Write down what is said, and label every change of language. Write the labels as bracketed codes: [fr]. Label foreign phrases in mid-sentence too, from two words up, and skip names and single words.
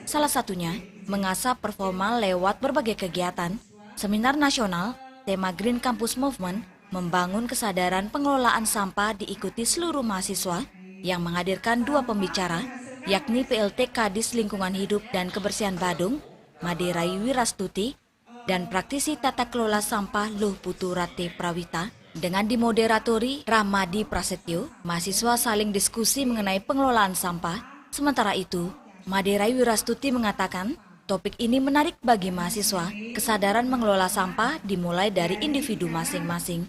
[id] Salah satunya, mengasah performa lewat berbagai kegiatan, seminar nasional, tema Green Campus Movement, membangun kesadaran pengelolaan sampah diikuti seluruh mahasiswa yang menghadirkan 2 pembicara, yakni PLT Kadis Lingkungan Hidup dan Kebersihan Badung, Made Rai Wirastuti, dan praktisi tata kelola sampah Luh Putu Rate Prawita. Dengan dimoderatori Ramadi Prasetyo, mahasiswa saling diskusi mengenai pengelolaan sampah. Sementara itu, Made Rai Wirastuti mengatakan, topik ini menarik bagi mahasiswa. Kesadaran mengelola sampah dimulai dari individu masing-masing.